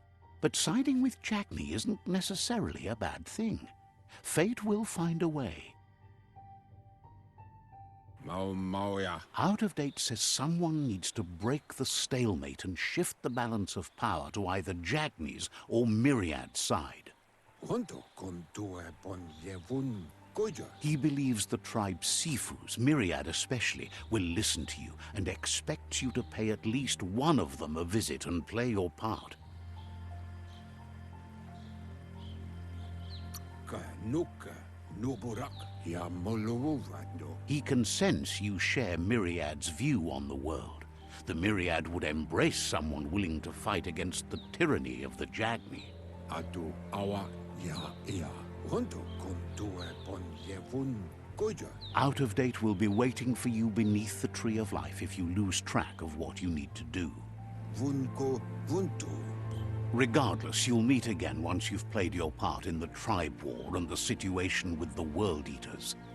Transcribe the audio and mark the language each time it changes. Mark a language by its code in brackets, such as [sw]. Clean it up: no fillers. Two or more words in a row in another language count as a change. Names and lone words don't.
[en] But siding with Jagni isn't necessarily a bad thing. Fate will find a way. Mauya. Out of Date says someone needs to break the stalemate and shift the balance of power to either Jagni's or Myriad's side. Honto kontue bon yevun koya. He believes the tribe Sifus, Myriad especially, will listen to you and expects you to pay at least one of them a visit and play your part. Ka nuka nuburak ya moluwano. He can sense you share Myriad's view on the world. The Myriad would embrace someone willing to fight against the tyranny of the Jagni. Atu awa ya ia. Honto kontue bon yevun koya. Out of Date will be waiting for you beneath the Tree of Life if you lose track of what you need to do. Vunko vuntu. Regardless, you'll meet again once you've played your part in the tribe war and the situation with the World Eaters.